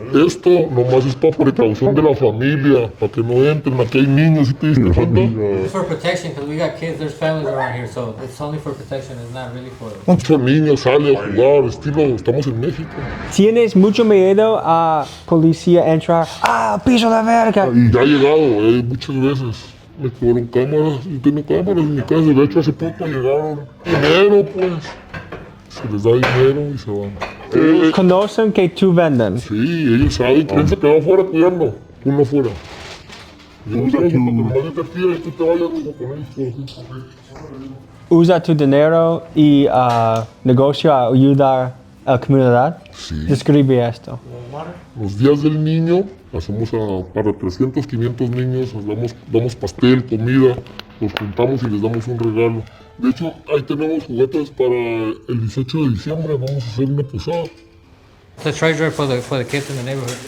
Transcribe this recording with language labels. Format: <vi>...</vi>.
<es>Esto nomás es para precaución de la familia, para que no entren. Aquí hay niños, ¿sí te diste cuenta?</es> <en>It's for protection because we got kids, there's families around here, so it's only for protection, it's not really for...</en> <es>Muchos niños salen a jugar, estilo, estamos en México. ¿Tienes mucho miedo a policía entrar? ¡Piso de verga! Y ya ha llegado, muchas veces. Me quedaron cámaras, yo tengo cámaras en mi casa. De hecho, hace poco llegaron. Dinero, pues. Se les da dinero y se van. ¿Conocen que tú venden? Sí, ellos saben. Piensa que va afuera cuidando. Tú no afuera. Yo uso que nomás yo te pido y tú te vayas con ellos. ¿Usa tu dinero y negocio a ayudar a la comunidad? Sí. Describe esto. Los días del niño, hacemos para 300, 500 niños, les damos pastel, comida, los juntamos y les damos un regalo. De hecho, ahí tenemos juguetes para el 18 de diciembre, vamos a hacer una posada.</es> <en>It's a treasure for the kids in the neighborhood.</en>